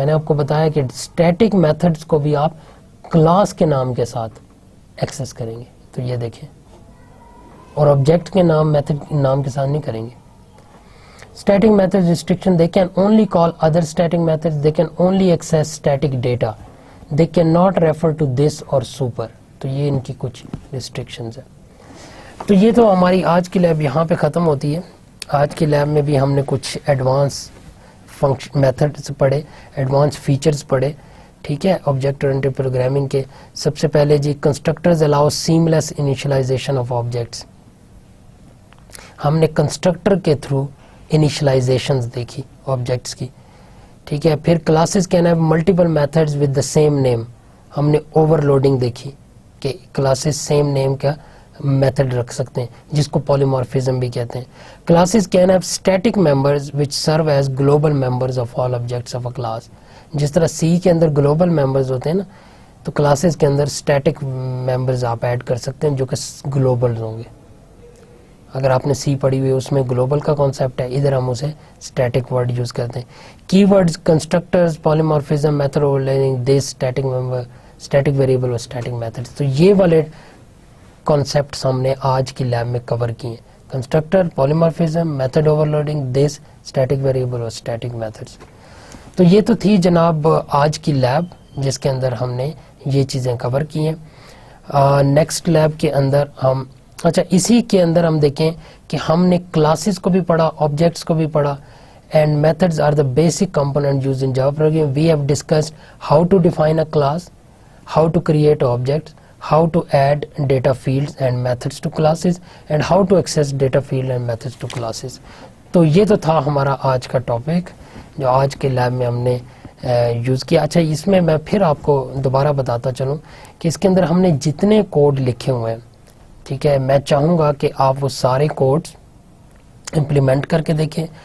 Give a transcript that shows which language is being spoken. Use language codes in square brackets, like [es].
[ur] میں نے آپ کو بتایا کہ اسٹیٹک میتھڈس کو بھی آپ کلاس کے نام کے ساتھ ایکسس کریں گے, تو یہ دیکھیں, اور آبجیکٹ کے نام میتھڈ نام کے ساتھ نہیں کریں گے. [en] Static methods restriction, they can only call other static methods, they can only access static data, they cannot refer to this or super. [ur] تو یہ ان کی کچھ restrictions ہیں. تو یہ تو ہماری آج کی لیب یہاں پہ ختم ہوتی ہے. آج کی لیب میں بھی ہم نے کچھ ایڈوانس فنکشن میتھڈس پڑھے, ایڈوانس فیچرز پڑھے, ٹھیک ہے, آبجیکٹ اورینٹڈ پروگرامنگ کے. سب سے پہلے جی [en] constructors allow seamless initialization of objects, [ur] ہم نے کنسٹرکٹر کے تھرو انیشلائزیشنز دیکھی آبجیکٹس کی, ٹھیک ہے. پھر [en] classes can have multiple methods with the same name, [ur] ہم نے اوور لوڈنگ دیکھی کہ کلاسز سیم نیم کا میتھڈ رکھ سکتے ہیں جس کو پولیمورفزم بھی کہتے ہیں. [en] Classes can have static members which serve as global members of all objects of a class. [ur] جس طرح سی کے اندر گلوبل ممبرز ہوتے ہیں نا, تو کلاسز کے اندر اسٹیٹک ممبرز آپ ایڈ کر سکتے ہیں جو کہ گلوبل ہوں گے. اگر آپ نے سی پڑھی ہوئی اس میں گلوبل کا کانسیپٹ ہے, ادھر ہم اسے اسٹیٹک ورڈ یوز کرتے ہیں. کی words, constructors, polymorphism, method اوورلوڈنگ, this static member, static variable اور اسٹیٹک میتھڈز. تو یہ والے کانسیپٹس ہم نے آج کی لیب میں کور کیے ہیں, constructor, polymorphism, method اوورلوڈنگ, this static variable اور اسٹیٹک میتھڈز. تو یہ تو تھی جناب آج کی لیب جس کے اندر ہم نے یہ چیزیں کور کی ہیں. نیکسٹ لیب کے اندر ہم اسی کے اندر ہم دیکھیں کہ ہم نے کلاسز کو بھی پڑھا, آبجیکٹس کو بھی پڑھا. [en] And methods are the basic component used in Java programming. We have discussed how to define a class, how to create objects, how to add data fields and methods to classes, and how to access data field and methods to classes. [ur] تو یہ تو تھا ہمارا آج کا topic جو آج کے لیب میں ہم نے یوز کیا. اچھا, اس میں میں پھر آپ کو دوبارہ بتاتا چلوں کہ اس کے اندر ہم نے جتنے کوڈ لکھے ہوئے ہیں, ٹھیک ہے, میں چاہوں گا کہ آپ وہ سارے کوڈز امپلیمنٹ کر کے دیکھیں.